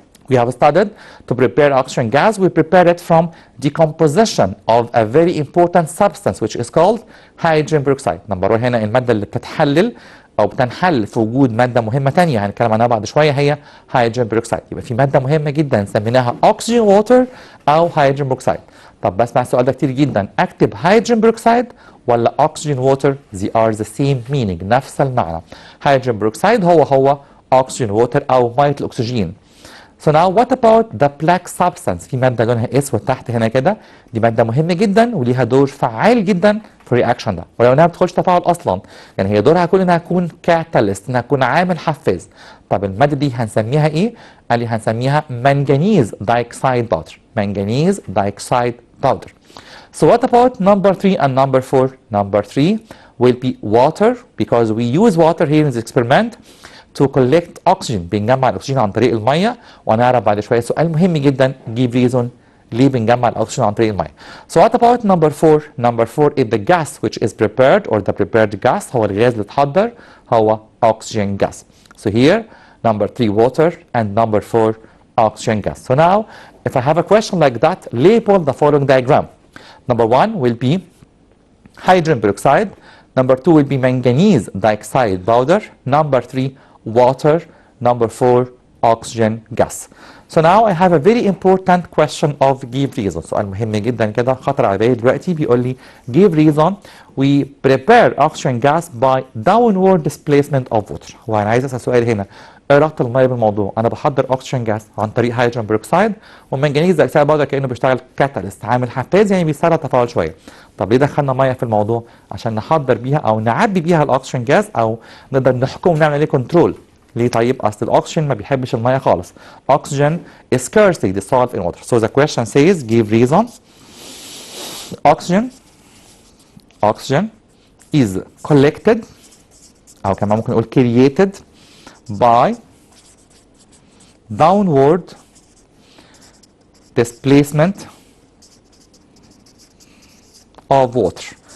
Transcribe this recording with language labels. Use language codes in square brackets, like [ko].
[en] We have studied to prepare oxygen gas. We prepare it from decomposition of a very important substance which is called hydrogen peroxide. [ar] نمبر 1 هنا المادة اللي بتتحلل أو بتنحل في وجود مادة مهمة تانية هنتكلم عنها بعد شوية هي hydrogen peroxide. يبقى في مادة مهمة جدا سميناها oxygen water أو hydrogen peroxide. طب بسمع السؤال ده كتير جدا، أكتب hydrogen peroxide ولا oxygen water؟ [en] They are the same meaning، [ar] نفس المعنى. hydrogen peroxide هو oxygen water أو مية الأكسجين. [en] So now what about the black substance؟ [ar] في مادة لونها اسود تحت هنا كده، دي مادة مهمة جدا وليها دور فعال جدا في الرياكشن ده، ولو انها ما بتدخلش تفاعل اصلا، يعني هي دورها كله انها تكون كاتاليست، انها تكون عامل حفاز. طب المادة دي هنسميها ايه؟ قال لي هنسميها manganese dioxide powder. [en] manganese dioxide powder. So what about number 3 and number 4? Number 3 will be water because we use water here in this experiment to collect oxygen. [ar] بنجمع الاكسجين عن طريق الميه، وهنعرف بعد شويه سؤال مهم جدا give reason ليه بنجمع الاكسجين عن طريق الميه. [en] So what about number 4? Number 4 is the gas which is prepared or the prepared gas. [ar] هو الغاز اللي اتحضر هو oxygen gas. [en] So here number 3 water and number 4 oxygen gas. So now if I have a question like that, label the following diagram. Number 1 will be hydrogen peroxide. Number 2 will be manganese dioxide powder. Number 3 water. Number 4 oxygen gas. So now I have a very important question of give reason. [ar] سؤال مهم جدا كده خطر على بالي دلوقتي، بيقول لي [en] give reason we prepare oxygen gas by downward displacement of water. [ar] هو انا عايز اسال سؤال هنا، ايه علاقه الميه بالموضوع؟ انا بحضر اوكسجين جاز عن طريق هيدروجين بيروكسيد، والمنجنيز دايكسيد باودر كانه بيشتغل كاتاليست، عامل حفاز يعني بيسرع التفاعل شويه. طب ليه دخلنا ميه في الموضوع؟ عشان نحضر بيها او نعبي بيها الاوكسجين جاز، او نقدر نحكم ونعمل عليه كنترول. ليه طيب؟ اصل الاكسجين ما بيحبش الميه خالص. [en] oxygen is scarcely dissolved in water. So the question says give reason. oxygen is collected [ar] او كمان ممكن نقول [en] created by downward displacement of water.